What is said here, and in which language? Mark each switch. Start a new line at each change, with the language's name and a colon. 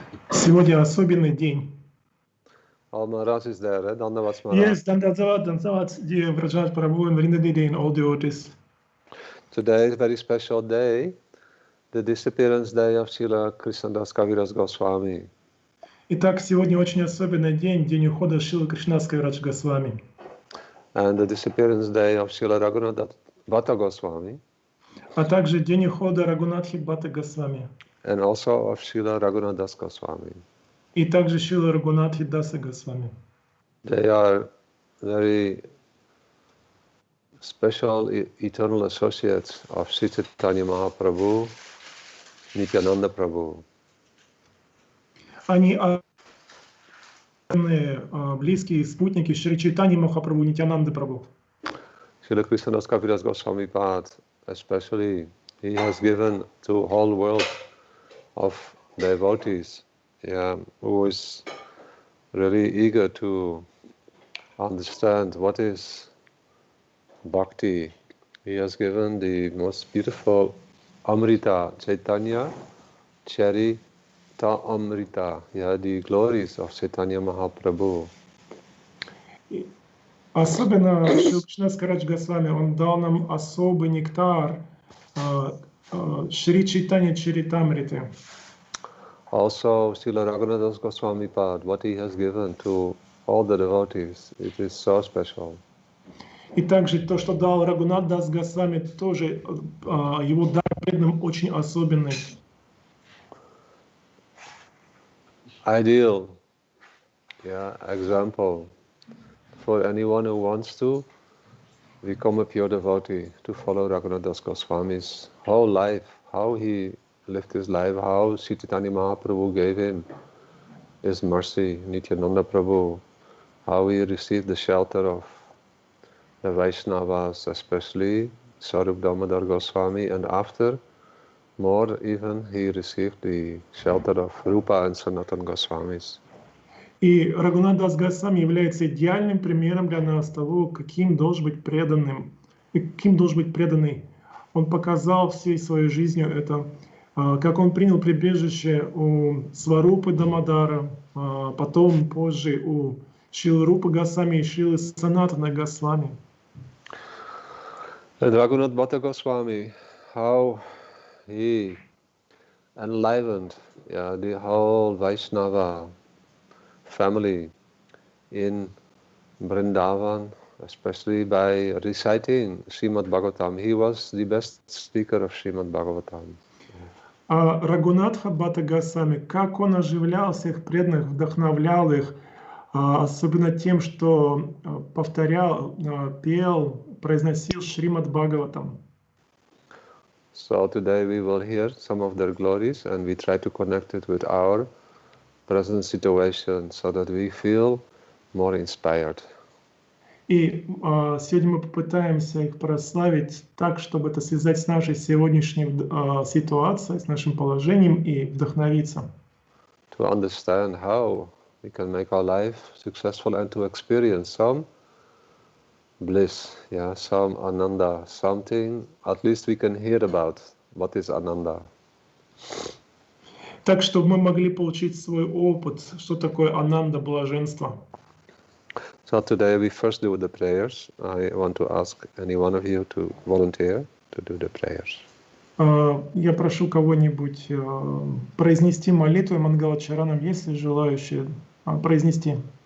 Russian: Сегодня особенный день.
English: All Maharaj is there, eh? Dandavat Maharaj. Yes, Dandavat, dear Vrajat Prabhu and Vrinda Didi and all devotees. Today is a very special day, the disappearance day of Srila krsna-dasa Kaviraj Goswami.
Russian: Итак, сегодня очень особенный день, день ухода Шрилы Кришнаской Радж Госвами.
English: And the disappearance day of Srila Raghunath Bhatta Goswami.
Russian: А также день ухода Рагунатхи Бхатта Госвами.
English: And also of Srila Raghunath Das Goswami.
Russian: И также Шрила Рагунатхи Даса Госвами.
English: They are very special eternal associates of Sri Chaitanya Mahaprabhu, Nityananda Prabhu.
Russian: Они близкие спутники Шри Чайтаньи Махапрабху, Нитянанды Прабху.
English: Srila krsna-dasa Kaviraj Goswami Pad, especially, he has given to whole world of devotees, who is really eager to understand what is bhakti. He has given the most beautiful Amrita, Chaitanya, Charita Amrita, the glories of Chaitanya Mahaprabhu.
Russian: Особенно Шрила Кришнаской Радж Госвами, он дал нам особый нектар Шри Чайтанья Чаритамриты.
English: Also, Srila Raghunath Das Goswami Pad, what he has given to all the devotees, it is so special.
Russian: И также то, что дал Рагунат Дас Госвами, тоже его дар преданным очень особенный.
English: Ideal, example for anyone who wants to become a pure devotee, to follow Raghunath Das Goswami's whole life, how he lived his life, how Sri Chaitanya Mahaprabhu gave him his mercy, Nityananda Prabhu, how he received the shelter of the Vaishnavas, especially Sarup Damodar Goswami, and after, more even, he received the shelter of Rupa and Sanatan Goswamis.
Russian: И Рагунат Дас Госвами является идеальным примером для нас того, каким должен быть преданным, и каким должен быть преданный. Он показал всей своей жизнью это, как он принял прибежище у Сварупы Дамодара, потом позже у Шрилы Рупы Госвами и Шрилы Санатана Госвами.
English: And Raghunath Bhatta Goswami, how he enlivened the whole Vaishnava family in Vrindavan, especially by reciting Srimad Bhagavatam. He was the best speaker of Srimad Bhagavatam.
Russian: А Рагунатха Бхатта Госвами, как он оживлял всех преданных, вдохновлял их, особенно тем, что повторял, пел, произносил Шримад Бхагаватам.
English: So today we will hear some of their glories and we try to connect it with our present situation so that we feel more inspired.
Russian: И сегодня мы попытаемся их прославить так, чтобы это связать с нашей сегодняшней ситуацией, с нашим положением и вдохновиться.
English: To understand how we can make our life successful and to experience some bliss, some ananda, something at least we can hear about what is ananda.
Russian: Так, чтобы мы могли получить свой опыт, что такое ананда, блаженство.
English: So today we first do the prayers. I want to ask any one of you to volunteer to do the prayers.
Russian: Я прошу кого-нибудь произнести молитву Мангалачаранам, если желающие произнести.